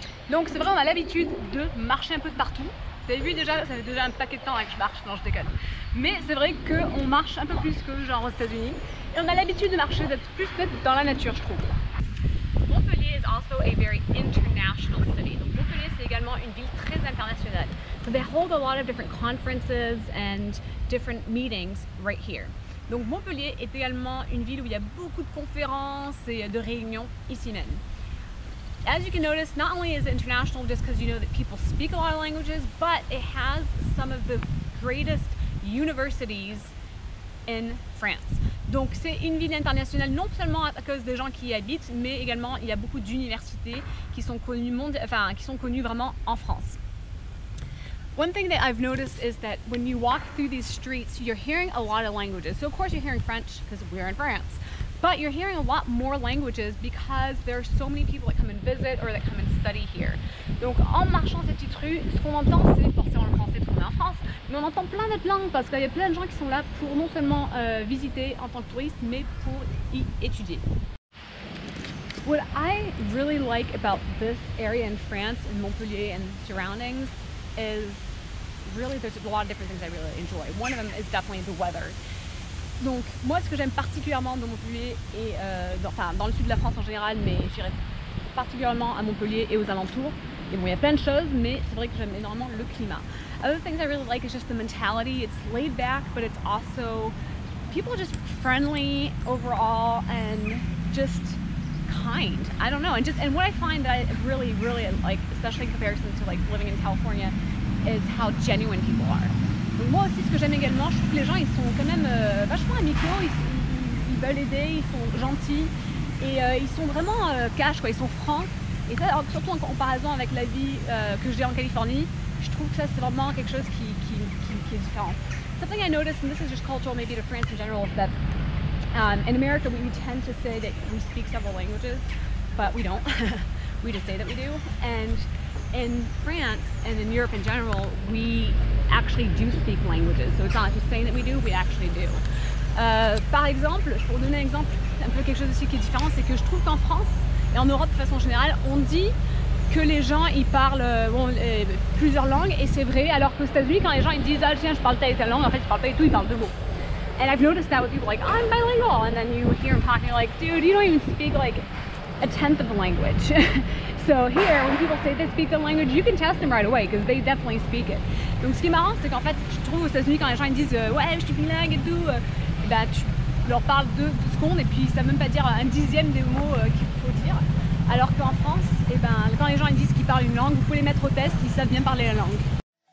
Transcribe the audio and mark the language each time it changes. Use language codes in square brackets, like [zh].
[fr] Donc c'est vrai, on a l'habitude de marcher un peu de partout. Vous avez vu déjà, ça fait déjà un paquet de temps là que je marche, non je déconne. Mais c'est vrai qu'on marche un peu plus que genre aux États-Unis. Et on a l'habitude de marcher, d'être plus peut-être dans la nature, je trouve. [en] Montpellier is also a very international city. [fr] Donc Montpellier, c'est également une ville très internationale. [en] So they hold a lot of different conferences and different meetings right here. [fr] Donc Montpellier est également une ville où il y a beaucoup de conférences et de réunions ici même. [en] As you can notice, not only is it international just because you know that people speak a lot of languages, but it has some of the greatest universities in France. [fr] Donc c'est une ville internationale non seulement à cause des gens qui y habitent, mais également il y a beaucoup d'universités qui sont connues vraiment en France. [en] One thing that I've noticed is that when you walk through these streets, you're hearing a lot of languages. So of course you're hearing French because we're in France, but you're hearing a lot more languages because there are so many people that come and visit or that come and study here. [fr] Donc en marchant cette petite rue, ce qu'on entend c'est forcément le français parce qu'on est en France, mais on entend plein d'autres langues parce qu'il y a plein de gens qui sont là pour non seulement visiter en tant que touriste, mais pour y étudier. [en] What I really like about this area in France, in Montpellier and surroundings, is really there's a lot of different things I really enjoy. One of them is definitely the weather. [fr] Donc moi ce que j'aime particulièrement dans Montpellier et dans le sud de la France en général, mais je dirais particulièrement à Montpellier et aux alentours, et bon il y a plein de choses, mais c'est vrai que j'aime énormément le climat. [en] Other things I really like is just the mentality. It's laid back, but it's also people are just friendly overall and just kind. I don't know, and what I find that I really like, especially in comparison to like living in California, is how genuine people are. [fr] Donc moi aussi ce que j'aime également, je trouve que les gens ils sont quand même vachement amicaux, ils veulent aider, ils sont gentils et ils sont vraiment cash quoi, ils sont francs. Et ça, surtout en comparaison avec la vie que j'ai en Californie, je trouve que ça c'est vraiment quelque chose qui est différent. [en] Something I noticed, and this is just cultural maybe to France in general, is that in America we tend to say that we speak several languages, but we don't. We just say that we do. And in France and in Europe in general, we actually do speak languages. So it's not just saying that we do, we actually do. [fr] Par exemple, pour donner un exemple, un peu quelque chose aussi qui est différent, c'est que je trouve qu'en France et en Europe de façon générale, on dit que les gens ils parlent plusieurs langues et c'est vrai, alors qu'aux États-Unis quand les gens ils disent ah tiens je parle telle et telle langue, en fait ils parlent pas du tout, ils parlent deux mots. [en] And I've noticed that with people like I'm bilingual, and then you hear them talking like dude you don't even speak like a tenth of the language. So here when people say they speak the language, you can test them right away because they definitely speak it. [fr] Donc ce qui est marrant c'est qu'en fait je trouve aux États-Unis quand les gens ils disent ouais je suis bilingue et tout, bah tu leur parles 2 secondes et puis ils savent même pas dire un dixième des mots qu'il faut dire. Alors qu'en France, quand les gens ils disent qu'ils parlent une langue, vous pouvez les mettre au test, ils savent bien parler la langue.